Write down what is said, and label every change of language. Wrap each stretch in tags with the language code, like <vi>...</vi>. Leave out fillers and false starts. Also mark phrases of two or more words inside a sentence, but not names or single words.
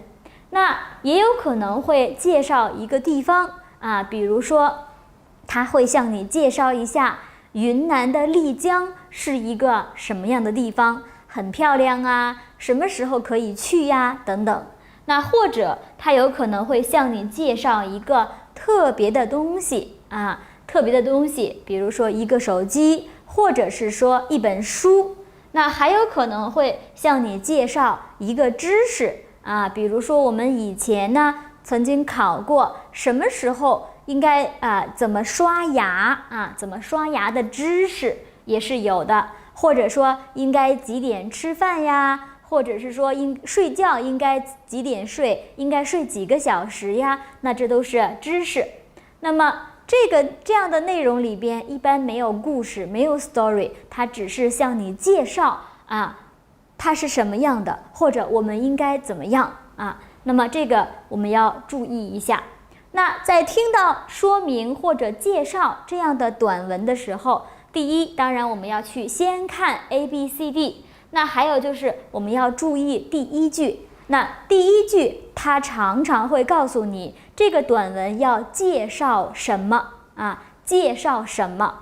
<zh>那也有可能會介紹一個地方啊，比如說他會向你介紹一下雲南的麗江是一個什麼樣的地方，很漂亮啊，什麼時候可以去呀等等。那或者他有可能會向你介紹一個特別的東西啊，特別的東西，比如說一個手機，或者是說一本書。那還有可能會向你介紹一個知識啊，比如說我們以前呢曾經考過什麼時候應該怎麼刷牙啊，怎麼刷牙的知識也是有的，或者說應該幾點吃飯呀，或者是說睡覺應該幾點睡，應該睡幾個小時呀，那這都是知識。那麼這樣的內容裡邊一般沒有故事，沒有 story，它只是向你介紹啊，它是什麼樣的，或者我們應該怎麼樣啊。那麼這個我們要注意一下。那在聽到說明或者介紹這樣的短文的時候，第一，當然我們要去先看 A B C D， 那還有就是我們要注意第一句， 那第一句它常常会告訴你这個短文要介紹什麼啊，介紹什麼。</zh>